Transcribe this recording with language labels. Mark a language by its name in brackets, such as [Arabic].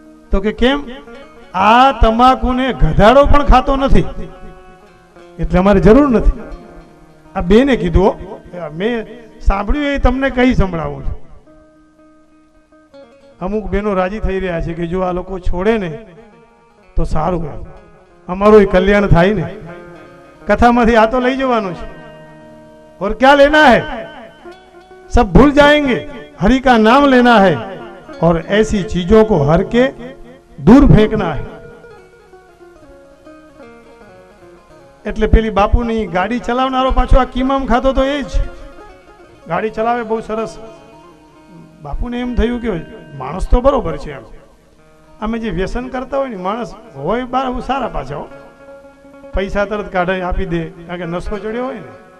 [Gujarati] તો કે કેમ? આ તમાકુને ગધાડો પણ ખાતો નથી એટલે અમારે જરૂર નથી. આ બેને કીધું, મેં સાંભળ્યું એ તમને કઈ સંભળાવું છું. અમુક બેનો રાજી થઈ રહ્યા છે કે જો આ લોકો છોડે ને તો સારું, અમારું કલ્યાણ થાય ને. કથામાંથી આ તો લઈ જવાનું છે, [Hindi] और क्या लेना है, सब भूल जाएंगे, हरि का नाम लेना है और ऐसी चीजों को हर के दूर फेंकना है. [Gujarati] એટલે પેલી બાપુની ગાડી ચલાવનારો પાછો આ કિમામ ખાતો તો એ જ. ગાડી ચલાવે બહુ સરસ. બાપુને એમ થયું કે માણસ તો બરોબર છે, એમ અમે જે વ્યસન કરતા હોય ને માણસ હોય બાર સારા પાછા, પૈસા તરત કાઢે આપી દે, કારણ કે નશો ચડ્યો હોય ને.